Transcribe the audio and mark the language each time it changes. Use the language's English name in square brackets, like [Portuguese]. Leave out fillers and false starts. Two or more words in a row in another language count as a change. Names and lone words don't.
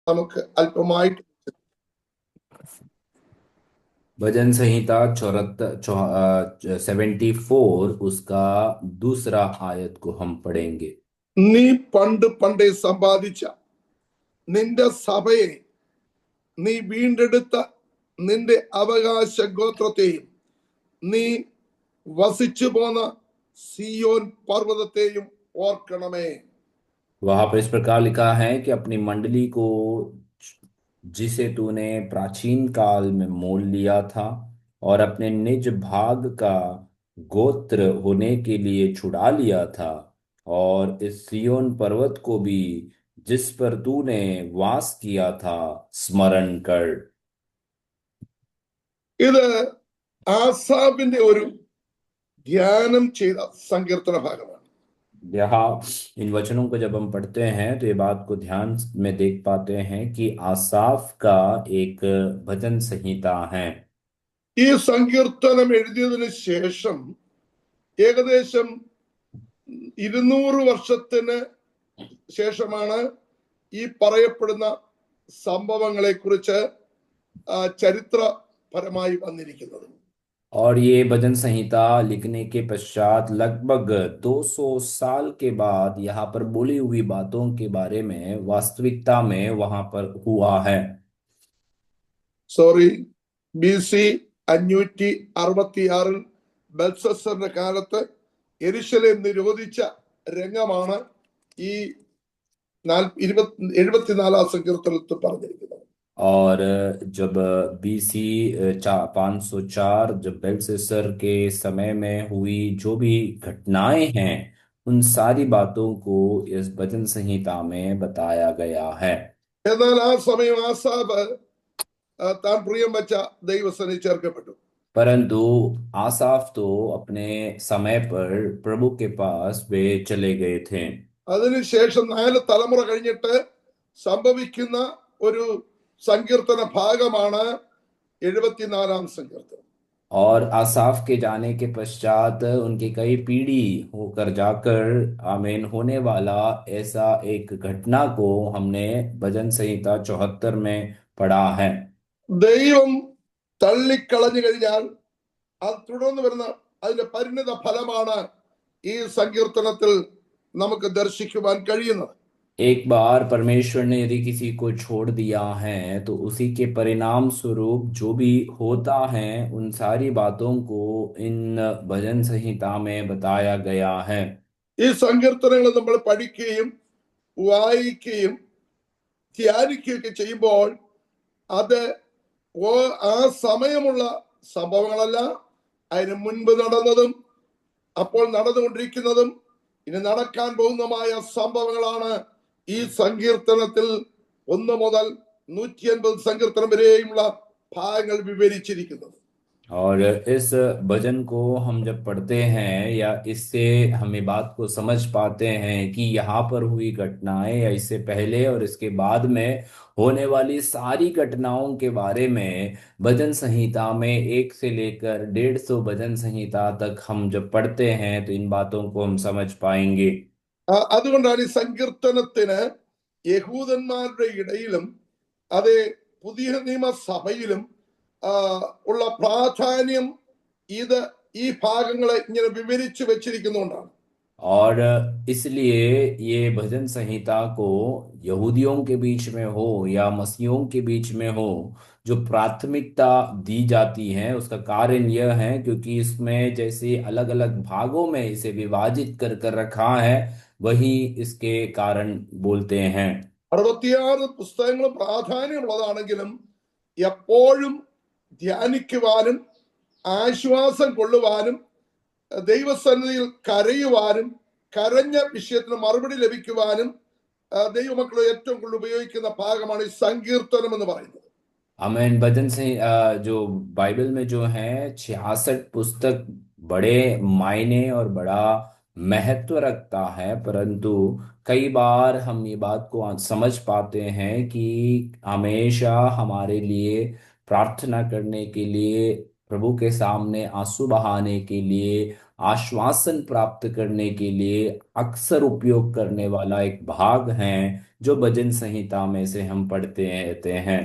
[Malayalam] നമുക്ക് അല്പമായിട്ട് [Hindi] भजन संहिता 74 उसका दूसरा आयत को हम पढ़ेंगे। [Malayalam] നീ പണ്ട് പണ്ടേ സമ്പാദിച്ച നിന്റെ സഭയെ, നീ വീണ്ടെടുത്ത നിന്റെ അവകാശ ഗോത്രത്തെയും, നീ വസിച്ചു പോന്ന സിയോൻ പർവ്വതത്തെയും ഓർക്കണമേ. [Hindi] वहां पर इस प्रकार लिखा है कि अपनी मंडली को जिसे तूने प्राचीन काल में मोल लिया था और अपने निज भाग का गोत्र होने के लिए छुड़ा लिया था, और इस सियोन पर्वत को भी जिस पर तूने वास किया था स्मरण कर। [Malayalam] ഇത് ആസാഫിന്റെ ഒരു ധ്യാനം ചെയ്ത സങ്കീർത്തന ഭാഗമാണ്. [Hindi] यहाँ इन वचनों को जब हम पढ़ते हैं तो ये बात को ध्यान में देख पाते हैं कि आसाफ का एक भजन संहिता है। [Malayalam] ഈ സങ്കീർത്തനം എഴുതിയതിനു ശേഷം ഏകദേശം 200 വർഷത്തിന് ശേഷമാണ് ഈ പറയപ്പെടുന്ന സംഭവങ്ങളെ കുറിച്ച് ചരിത്രപരമായി വന്നിരിക്കുന്നത്. [Hindi] और ये भजन संहिता लिखने के पश्चात लगभग 200 साल के बाद यहाँ पर बोली हुई बातों के बारे में वास्तविकता में वहां पर हुआ है। [Malayalam] സോറി, BC 566 ബെൽസസറിന്റെ കാലത്ത് യെരുശലേം നിരോധിച്ച രംഗമാണ് ഈ 74 സങ്കീർത്തനത്തിൽ പറഞ്ഞിരിക്കുന്നത്. [Hindi] और जब BC 504 जब बेलशस्सर के समय में हुई जो भी घटनाएं हैं, उन सारी बातों को इस भजन संहिता में बताया गया है। [Malayalam] എന്നാൽ ആ സമയം ആസാഫ് താൻ പ്രിയം വെച്ച ദൈവസന്നിധി ചേർക്കപ്പെട്ടു. [Hindi] परंतु आसाफ तो अपने समय पर प्रभु के पास वे चले गए थे। [Malayalam] അതിനുശേഷം 4 തലമുറ കഴിഞ്ഞിട്ട് സംഭവിക്കുന്ന ഒരു സങ്കീർത്തന ഭാഗമാണ് 74 സങ്കീർത്തനം. [Hindi] और आसाफ के जाने के पश्चात उनकी कई पीढ़ी होकर जाकर आमीन होने वाला ऐसा एक घटना को हमने भजन संहिता 74 में पढ़ा है। [Malayalam] ദൈവം തള്ളിക്കളഞ്ഞു കഴിഞ്ഞാൽ അത് തുടർന്ന് വരുന്ന അതിന്റെ പരിണിത ഫലമാണ് ഈ സങ്കീർത്തനത്തിൽ നമുക്ക് ദർശിക്കുവാൻ കഴിയുന്നത്. [Hindi] एक बार परमेश्वर ने यदि किसी को छोड़ दिया है तो उसी के परिणाम स्वरूप जो भी होता है उन सारी बातों को इन भजन संहिता में बताया गया है। [Malayalam] ഈ സങ്കീർത്തനങ്ങൾ നമ്മൾ പഠിക്കുകയും വായിക്കുകയും ധ്യാനിക്കുകയൊക്കെ ചെയ്യുമ്പോൾ അത് ആ സമയമുള്ള സംഭവങ്ങളല്ല, അതിന് മുൻപ് നടന്നതും അപ്പോൾ നടന്നുകൊണ്ടിരിക്കുന്നതും ഇനി നടക്കാൻ പോകുന്നതുമായ സംഭവങ്ങളാണ് ഈ സങ്കീർത്തനത്തിൽ 1 മുതൽ 180 സങ്കീർത്തനം വരെയുമുള്ള ഭാഗങ്ങൾ വിവരിച്ചിരിക്കുന്നത്. [Hindi] और इस भजन को हम जब पढ़ते हैं या इससे हम ये बात को समझ पाते हैं कि यहाँ पर हुई घटनाएं या इससे पहले और इसके बाद में होने वाली सारी घटनाओं के बारे में भजन संहिता में 1 से लेकर 150 भजन संहिता तक हम जब पढ़ते हैं तो इन बातों को हम समझ पाएंगे। [Malayalam] അതുകൊണ്ടാണ് ഈ സങ്കീർത്തനത്തിന് യഹൂദന്മാരുടെ ഇടയിലും അതേ പുതിയ നിയമസഭയിലും ഉള്ള പ്രാധാന്യം ഇത് ഈ ഭാഗങ്ങളെ ഇങ്ങനെ വിവരിച്ചു വെച്ചിരിക്കുന്നുകൊണ്ടാണ്. [Hindi] और इसलिए ये भजन संहिता को यहूदियों के बीच में हो या मसीहियों के बीच में हो जो प्राथमिकता दी जाती है उसका कारण यह है क्योंकि इसमें जैसे अलग अलग भागों में इसे विभाजित कर कर रखा है, वही इसके कारण बोलते हैं। [Malayalam] 66 പുസ്തകങ്ങളും പ്രാധാന്യമുള്ളതാണെങ്കിലും എപ്പോഴും ധ്യാനിക്കുവാനും ആശ്വാസം കൊള്ളുവാനും ദൈവസന്നിധിയിൽ കരയുവാനും കരഞ്ഞ വിഷയത്തിന് മറുപടി ലഭിക്കുവാനും ദൈവമക്കൾ ഏറ്റവും കൂടുതൽ ഉപയോഗിക്കുന്ന ഭാഗമാണ് ഈ സങ്കീർത്തനം എന്ന് പറയുന്നത്. [Hindi] आमीन। भजन से जो बाइबल में जो है 66 पुस्तक बड़े मायने और बड़ा महत्व रखता है, परंतु कई बार हम ये बात को समझ पाते हैं कि हमेशा हमारे लिए प्रार्थना करने के लिए प्रभु के सामने आंसू बहाने के लिए, आश्वासन प्राप्त करने के लिए अक्सर उपयोग करने वाला एक भाग है जो भजन संहिता में से हम पढ़ते रहते हैं।